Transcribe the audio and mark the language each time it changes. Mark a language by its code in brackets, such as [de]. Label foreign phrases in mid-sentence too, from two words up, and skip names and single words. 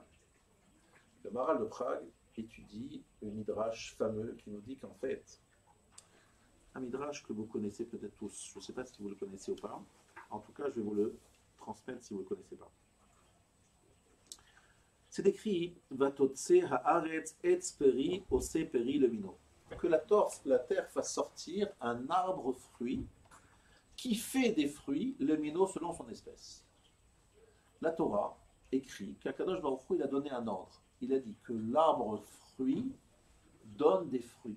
[fr] Le Maharal de Prague étudie un midrash fameux qui nous dit qu'en fait, un midrash que vous connaissez peut-être tous, je ne sais pas si vous le connaissez ou pas, en tout cas je vais vous le transmettre si vous ne le connaissez pas. C'est écrit [he] ותוצא הארץ עץ פרי עשה פרי למינו, [fr] que la terre fasse sortir un arbre fruit qui fait des fruits, le minot selon son espèce. La Torah écrit qu' [he] הקדוש ברוך הוא, [fr] il a donné un ordre. Il a dit que l'arbre fruit donne des fruits.